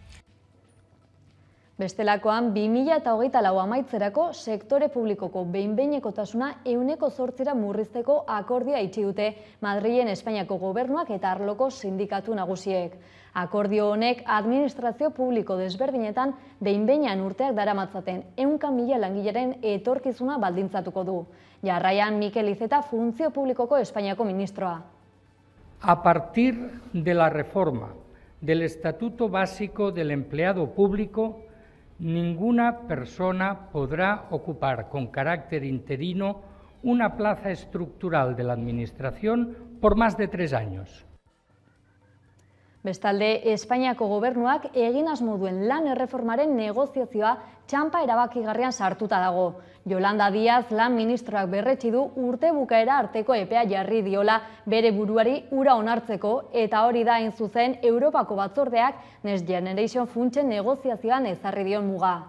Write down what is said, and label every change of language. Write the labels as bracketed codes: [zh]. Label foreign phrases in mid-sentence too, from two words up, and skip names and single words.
[eu] Bestelakoan, 2024 amaitzerako sektore publikoko behin-behinekotasuna 8% murrizteko akordioa itxi dute Madrilen Espainiako gobernuak eta arloko sindikatu nagusiek. Akordio honek administrazio publiko desberdinetan behin-behinean urteak daramatzaten 100.000 langileren etorkizuna baldintzatuko du. Jarraian Mikel Iceta Funtzio Publikoko Espainiako ministroa. [es] A partir de la reforma del Estatuto Básico del Empleado Público, ninguna persona podrá ocupar con carácter interino una plaza estructural de la Administración por más de 3 años. [eu] Bestalde, Espainiako gobernuak egin asmo duen lan erreformaren negoziazioa txanpa erabakigarrian sartuta dago. Yolanda Díaz lan ministroak berretsi du urte bukaera arteko epea jarri diola bere buruari ura onartzeko eta hori da hain zuzen Europako batzordeak Next Generation funtsen negoziazioan ezarri dion muga.